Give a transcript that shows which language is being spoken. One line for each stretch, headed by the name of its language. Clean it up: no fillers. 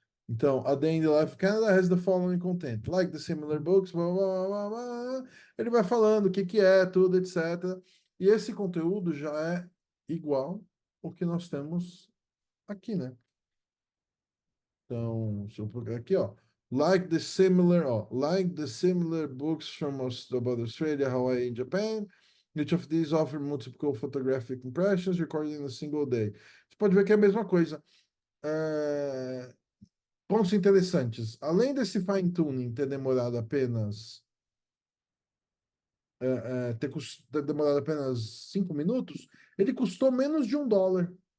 English: Então, A Day in the Life of Canada has the following content. Like the similar books, blá, blá, blá, blá.
Portuguese: Ele vai falando o que que é, tudo, etc. E esse conteúdo já é igual ao que nós temos aqui, né? Então, se eu procurar aqui, ó.
English: Like the similar books from about Australia, Hawaii and Japan. Each of these offer multiple photographic impressions recorded in a single day.
Portuguese: Você pode ver que é a mesma coisa. É, pontos interessantes. Além desse fine-tuning ter demorado apenas ter demorado apenas 5 minutos, ele custou menos de $1.